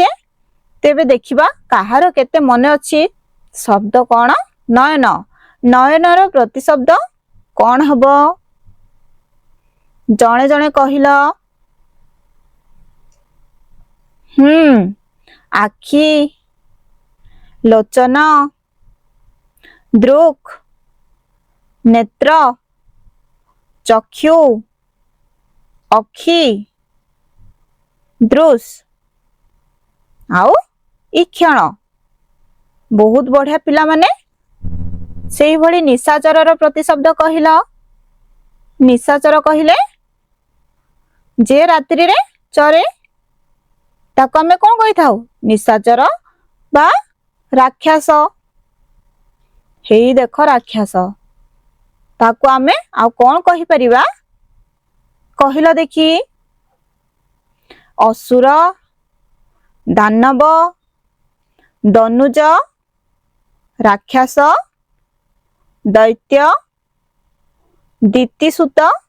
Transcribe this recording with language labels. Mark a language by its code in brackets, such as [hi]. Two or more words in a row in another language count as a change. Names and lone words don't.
[or] ତେବେ ଦେଖିବା କାହାର କେତେ ମନେ ଅଛି। ଶବ୍ଦ କଣ ନୟନ। ନୟନର ପ୍ରତିଶବ୍ଦ କଣ ହେବ ଜଣେ ଜଣେ କହିଲ। ଆଖି ଲୋଚନ ଦୃକ୍ ନେତ୍ର ଚକ୍ଷୁ ଅକ୍ଷି ଦୃଶ ଆଉ ଈକ୍ଷଣ ବହୁତ ବଢ଼ିଆ ପିଲେ ମାନେ ସେହି ଭଳି ନିଶାଚରର ପ୍ରତିଶବ୍ଦ କହିଲ ନିଶାଚର କହିଲେ ଯେ ରାତ୍ରି ରେ ଚରେ ତାକୁ ଆମେ କଣ କହି ଥାଉ ନିଶାଚର ବା ରାକ୍ଷସ ହେଇ ଦେଖ ରାକ୍ଷସ ତାକୁ ଆମେ ଆଉ କଣ କହି ପାରିବା କହିଲ ଦେଖି ଅସୁର ଦାନବ ଦନୁଜ ରାକ୍ଷସ ଦୈତ୍ୟ ଦିତିସୁତ